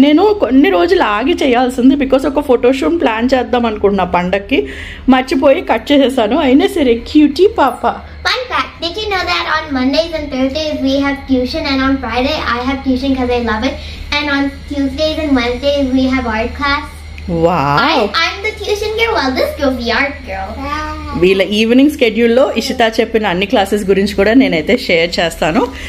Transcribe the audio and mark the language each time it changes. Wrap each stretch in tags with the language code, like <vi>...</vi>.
<te>నేను కొన్ని రోజులు ఆగి చేయాల్సింది, బికాస్ ఒక ఫోటోషూట్ ప్లాన్ చేద్దాం అనుకుంటున్నా పండక్కి, మర్చిపోయి కట్ చేసేసాను. అయినా సరే క్యూటీ పాప.</te> <en>Fun fact, did you know that on Mondays and Thursdays we have tuition, and on Friday I have tuition because I love it, and on Tuesdays and Wednesdays we have art class. Wow. I'm the tuition girl while this girl's the art girl.</en> <te>వీళ్ళ evening స్కెడ్యూల్లో Ishita చెప్పిన అన్ని classes గురించి కూడా నేనైతే share చేస్తాను.</te>